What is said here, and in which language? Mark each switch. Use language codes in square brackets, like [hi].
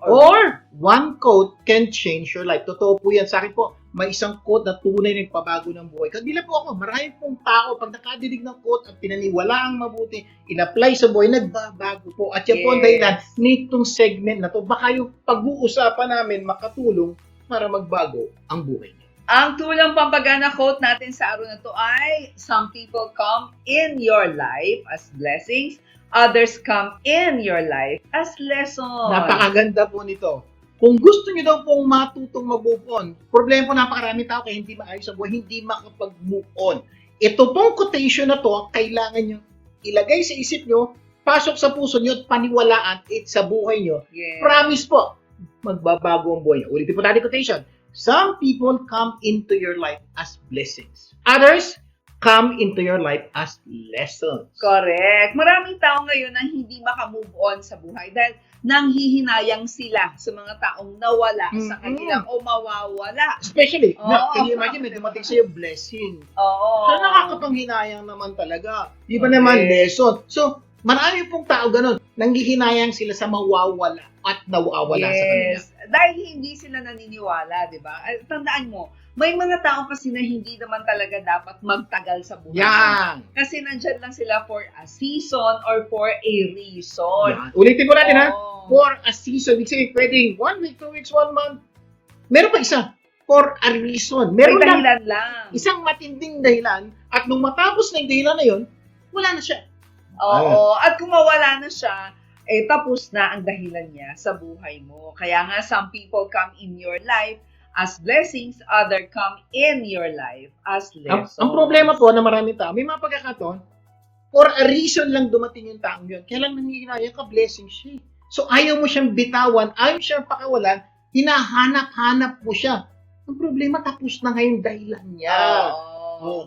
[en] Or one quote can change your life. [tl] Totoo po yan. Sa akin po, may isang quote na tunay na nagpabago ng buhay. Kabila po ako, marami pong tao, pag nakadinig ng quote at pinaniwalaang mabuti, in-apply sa buhay, nagbabago po. At yan po ang dahilan nitong segment na to. Baka yung pag-uusapan namin makatulong para magbago ang buhay niyo. Ang tulang pampagana quote natin sa araw na to ay, [en] some people come in your life as blessings, others come in your life as lessons. [tl] Napakaganda po nito. Kung gusto niyo daw pong matutong mag-move on, problema po napakaraming tao kaya hindi maayos sa buhay, hindi makapag-move on. Ito pong quotation na to, kailangan niyo ilagay sa isip niyo, pasok sa puso niyo at paniwalaan sa buhay niyo. [en] Yes. [tl] Promise po, magbabago ang buhay niyo. Ulitin po natin quotation. [en] Some people come into your life as blessings. Others come into your life as lessons. Correct. [tl] Maraming tao ngayon na hindi makamove on sa buhay dahil nanghihinayang sila sa mga taong nawala sa kanilang o mawawala. [en] Especially, [tl] Oo. [en] can you imagine, [tl] may dumating sa'yo blessing. Oo. So, nakakapanghinayang naman talaga. Di ba [en] Okay. [tl] naman lesson? So, marami pong tao ganun. Nanghihinayang sila sa mawawala at nawawala sa kanila. Yes. Dahil hindi sila naniniwala, di ba? Tandaan mo, may mga tao kasi na hindi naman talaga dapat magtagal sa buhay. Yan. Kasi nandyan lang sila [en] for a season or for a reason. [tl] Yan. Ulitin ko natin ha. Oo. [en] For a season. [tl] Ibig sabihin, pwedeng 1 week, 2 weeks, 1 month. Meron pa isa. [en] For a reason. [tl] May Meron lang dahilan lang. isang matinding dahilan at nung matapos na yung dahilan na yun, wala na siya. Oo. At kung mawala na siya, tapos na ang dahilan niya sa buhay mo. Kaya nga, [en] some people come in your life as blessings, other come in your life as lessons. [tl] Ang problema po na maraming tao, may mga pagkakataon, [en] for a reason [tl] lang dumating yung taong yun. Kaya lang nangyayari ka, blessing siya. So ayaw mo siyang bitawan, ayaw siyang pakawalan, hinahanap-hanap mo siya. Ang problema, tapos na ngayon dahilan niya. Oo.